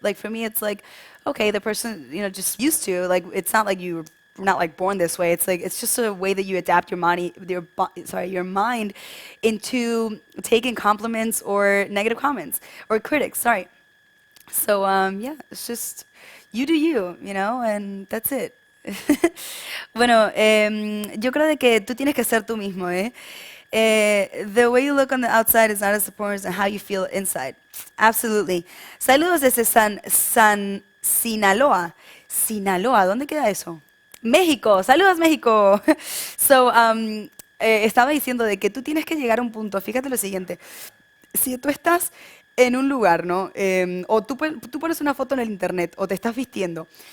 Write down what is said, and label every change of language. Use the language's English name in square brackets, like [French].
[English] Like for me, it's like, okay, the person, just used to, like, it's not like you're not like born this way. It's like, it's just a way that you adapt your money, your mind into taking compliments or negative comments or critics, sorry. So yeah, it's just you do you, and that's it. [Spanish] Bueno, yo creo de que tú tienes que ser tú mismo, ¿eh? [English] The way you look on the outside is not as important as how you feel inside. Absolutely. [Spanish] Saludos desde Sinaloa. Sinaloa, ¿dónde queda eso? México. Saludos, México. So, estaba diciendo de que tú tienes que llegar a un punto. Fíjate lo siguiente. Si tú estás en un lugar, ¿no? O tú pones una foto en el internet o te estás vistiendo.